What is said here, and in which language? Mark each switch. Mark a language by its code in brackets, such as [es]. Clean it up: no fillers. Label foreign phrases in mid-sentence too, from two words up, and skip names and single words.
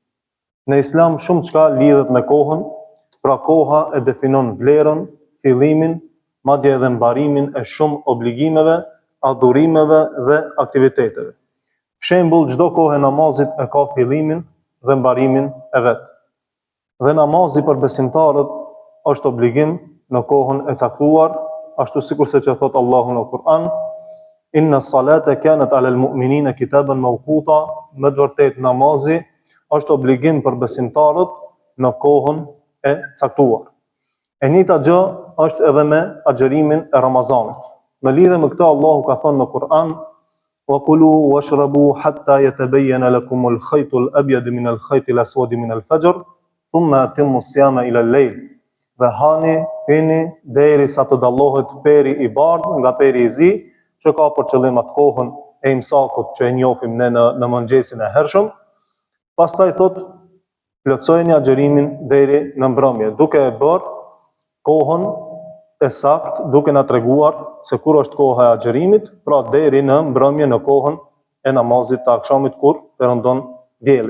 [sq] Në Islam shumë çka lidhet me kohën, pra koha e definon vlerën, fillimin, madje edhe mbarimin e shumë obligimeve, adhurimeve dhe aktiviteteve. Shembull, çdo kohë e namazit e ka fillimin dhe mbarimin e vet. Dhe namazi për besimtarët është obligim në kohën e caktuar, ashtu sikurse që thot Allahu në Kur'an, [ar] إن الصلاة كانت على المؤمنين كتابا موقوتا, [sq] me të vërtetë namazi është obligim për besimtarët në kohën e caktuar. E njëjta gjë është edhe me agjërimin e Ramazanit. Në lidhje me këtë Allahu ka thënë në Kur'an: [ar] "وكلوا واشربوا حتى يتبين لكم الخيط الأبيض من الخيط الأسود من الفجر ثم أتموا الصيام إلى الليل." [sq] Dhe hani, pini derisa të dallohet peri i bardhë nga peri i zi, që ka për qëllim atë kohën e imsakut që e njohim ne në mëngjesin e hershëm. Pastaj thot, plotësojeni agjërimin deri në mbrëmje, duke e bërë kohën e saktë, duke na treguar se kur është koha e agjërimit, pra deri në mbrëmje në kohën e namazit të akşamit kur perëndon dielli.